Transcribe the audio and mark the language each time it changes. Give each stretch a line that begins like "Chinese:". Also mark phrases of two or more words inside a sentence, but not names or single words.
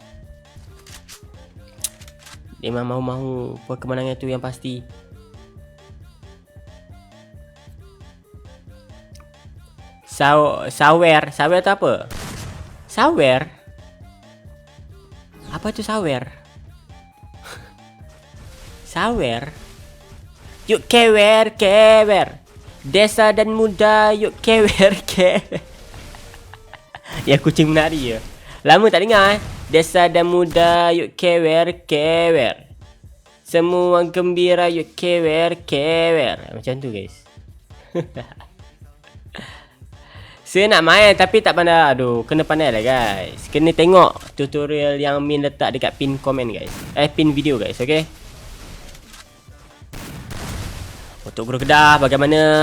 Malay: Dia memang mahu poin kemenangan tu yang pasti. Sawer tu apa? Sawer? Apa tu sawer? Sawer? Yuk kewer. Desa dan muda yuk kewer. Ya kucing menari ya. Lama tak dengar Desa dan muda yuk kewer. Semua gembira yuk kewer. Macam tu guys. Saya nak main tapi tak pandai. Aduh, kena pandai lah guys. Kena tengok tutorial yang Min letak dekat pin komen guys. Pin video guys, okay? Untuk Guru Kedah bagaimana?